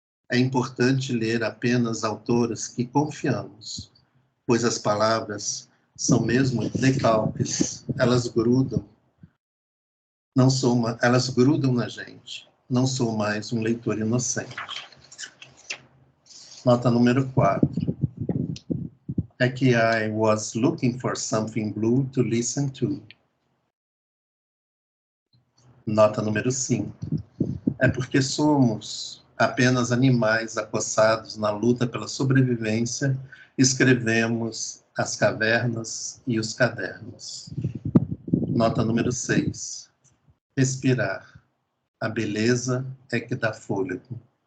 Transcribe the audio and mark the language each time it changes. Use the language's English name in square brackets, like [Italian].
[Portuguese] É importante ler apenas autoras que confiamos, pois as palavras são mesmo decalques. Elas grudam. Elas grudam na gente. Não sou mais um leitor inocente. Nota número 4. É que [English] I was looking for something blue to listen to. [Portuguese] Nota número 5. É porque somos apenas animais acossados na luta pela sobrevivência, escrevemos as cavernas e os cadernos. Nota número 6. Respirar. A beleza é que dá fôlego.